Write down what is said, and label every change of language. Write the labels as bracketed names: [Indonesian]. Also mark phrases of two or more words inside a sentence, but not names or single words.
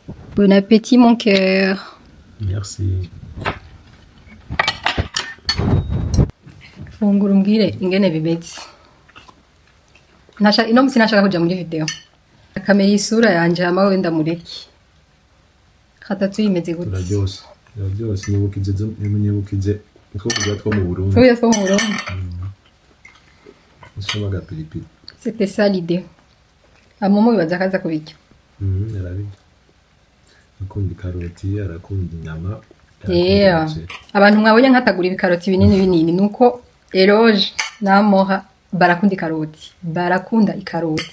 [French] Bon appétit mon cœur. Merci. [Rundi] Fungura umbwire ingene bimeze. Ino musi nashaka kuja muri video. Kamera isura yanje hama wenda mureki. Hatatu imeze gute? Turaryose nibukize nko kurya two mu Burundi. Kurya two mu Burundi. Usoma agapiripiri. [French] C'était ça l'idée. [Rundi] Amomo bibaza kaza kubirya. Yarabirya. Akunda ikaroti, arakunda inyama. [English] Yeah. [Rundi] Abantu mwabonye nkatagura ibikaroti binini nuko Eroge namoha barakunda ikaroti. Barakunda ikaroti.